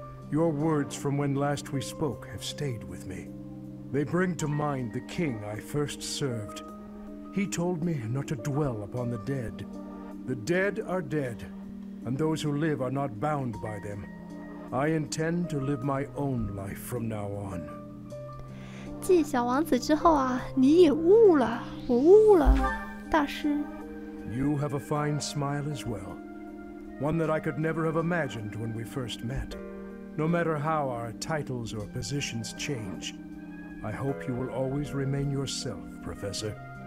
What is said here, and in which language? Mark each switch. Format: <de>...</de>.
<en>Your words from when last we spoke have stayed with me. They bring to mind the king I first served. He told me not to dwell upon the dead. The dead are dead, and those who live are not bound by them. I intend to live my own life from now on.</en> <zh>继小王子之后啊，你也悟了，我悟了，大师。</zh> <en>You have a fine smile as well. One that I could never have imagined when we first met. No matter how our titles or positions change, I hope you will always remain yourself, Professor.</en>